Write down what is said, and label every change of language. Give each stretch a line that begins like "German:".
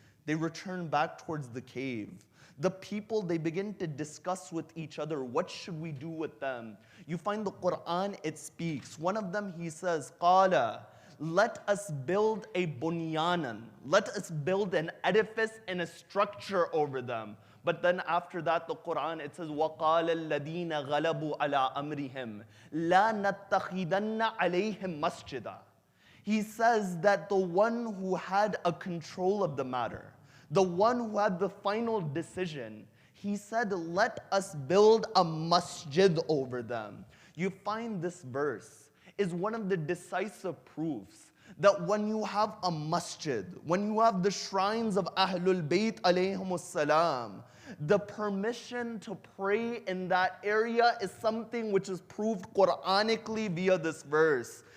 English: They return back towards the cave. The people, they begin to discuss with each other, what should we do with them? You find the Quran, it speaks. One of them, he says, قَالَ, let us build a bunyanan. Let us build an edifice and a structure over them.
Arabic: But then after that, the Quran, it says, وَقَالَ الَّذِينَ غَلَبُوا عَلَىٰ أَمْرِهِمْ لَا نَتَّخِذَنَّ عَلَيْهِمْ مَسْجِدًا.
English: He says that the one who had a control of the matter, the one who had the final decision, he said, let us build a masjid over them. You find this verse is one of the decisive proofs that when you have a masjid, when you have the shrines of Ahlul Bayt alayhimus salam, the permission to pray in that area is something which is proved Quranically via this verse.